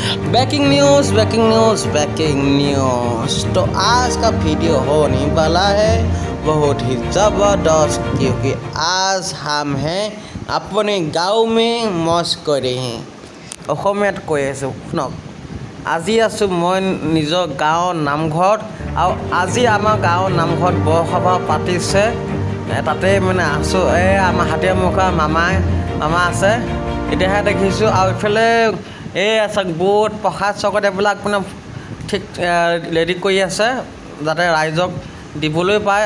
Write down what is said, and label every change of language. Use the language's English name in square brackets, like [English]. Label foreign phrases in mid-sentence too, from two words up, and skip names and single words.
[English] breaking news. [Hindi] तो आज का वीडियो होने वाला है बहुत ही ज़बरदस्त, क्योंकि आज हम हैं अपने गाँव में मौज कर रहे हैं। [Assamese] অসমীয়াত কৈ আছোঁ শুনক। আজি আছোঁ মই নিজৰ গাঁৱৰ নামঘৰত, আৰু আজি আমাৰ গাঁৱৰ নামঘৰত বৰসভা পাতিছে। তাতে মানে আছোঁ, আমাৰ হাতীয়ামুখা মামা আছে, এতিয়াহে দেখিছোঁ। আৰু ইফালে আছে বুট প্ৰসাদ চকত এইবিলাক মানে ঠিক ৰেডি কৰি আছে যাতে ৰাইজক দিবলৈ পায়।